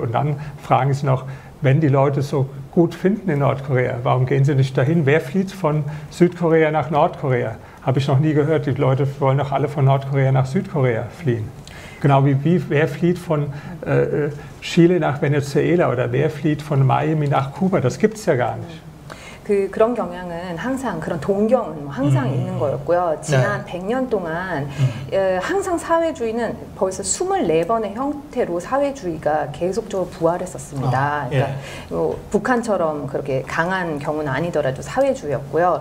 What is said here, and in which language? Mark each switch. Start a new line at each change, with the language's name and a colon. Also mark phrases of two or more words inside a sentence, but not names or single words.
German: Und dann fragen sie noch, wenn die Leute so gut finden in Nordkorea, warum gehen sie nicht dahin? Wer flieht von Südkorea nach Nordkorea? Habe ich noch nie gehört. Die Leute wollen doch alle von Nordkorea nach Südkorea fliehen. Genau wie wer flieht von Chile nach Venezuela oder wer flieht von Miami nach Kuba? Das gibt es ja gar nicht.
Korean: 그런 경향은 항상 그런 동경은 항상 있는 거였고요. 지난 100년 동안 항상 사회주의는 벌써 24번의 형태로 사회주의가 계속적으로 부활했었습니다. 그러니까 북한처럼 그렇게 강한 경우는 아니더라도 사회주의였고요.